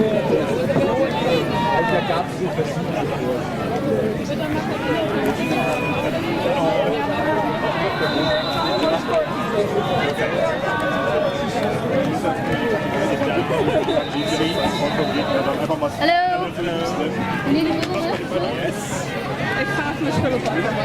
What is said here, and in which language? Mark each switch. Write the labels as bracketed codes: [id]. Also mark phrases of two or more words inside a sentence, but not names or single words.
[de] Also da gab es so verschiedene. Hallo. [nl] Ik ga even mijn spullen pakken.